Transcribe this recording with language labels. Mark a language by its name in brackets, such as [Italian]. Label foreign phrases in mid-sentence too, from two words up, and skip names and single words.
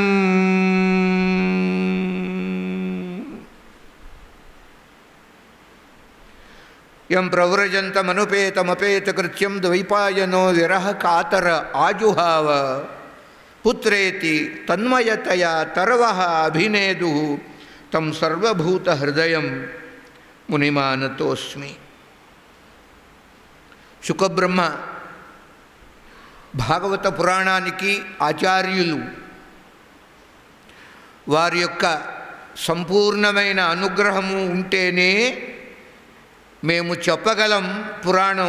[Sanskrit] ಯಂ ಪ್ರವ್ರಜಂತಮನುಪೇತಮಪೇತಕೃತ್ಯಂ ದ್ವೈಪಾಯನೋ ವಿರಹ ಕಾತರ ಆಜುಹಾವ. ಪುತ್ರೇತಿ ತನ್ಮಯತೆಯ ತರವಃ ಅಭಿನೇದು ತಂ ಸರ್ವಭೂತ ಹೃದಯಂ మునిమానతోస్మి. [Telugu] శుకబ్రహ్మ భాగవత పురాణానికి ఆచార్యులు. వారి యొక్క సంపూర్ణమైన అనుగ్రహము ఉంటేనే మేము చెప్పగలం పురాణం.